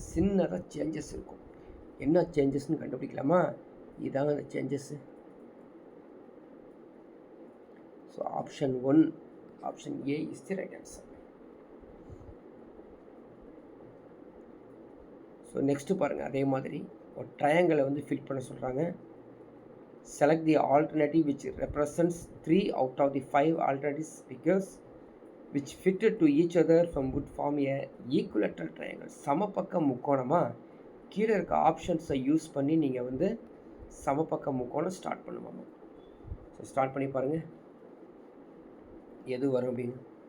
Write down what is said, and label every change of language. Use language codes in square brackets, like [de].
[ta] சின்னதாக சேஞ்சஸ் இருக்கும். என்ன சேஞ்சஸ்ன்னு கண்டுபிடிக்கலாமா? இதாங்க அந்த changes. [en] So option 1, option A is the right answer. [ta] So next பாருங்கள், அதே மாதிரி ஒரு ட்ரையாங்கிளை வந்து ஃபில் பண்ண சொல்கிறாங்க. [en] Select the alternative which represents 3 out of the 5 alternatives figures which fitted to each other from would form a equilateral triangle. [ta] சமபக்க முக்கோணமாக கீழே இருக்க ஆப்ஷன்ஸை யூஸ் பண்ணி நீங்கள் வந்து சமபக்க முக்கோணம் ஸ்டார்ட் பண்ணுவாங்க. ஸோ ஸ்டார்ட் பண்ணி பாருங்கள் எது வரும் அப்படின்னு.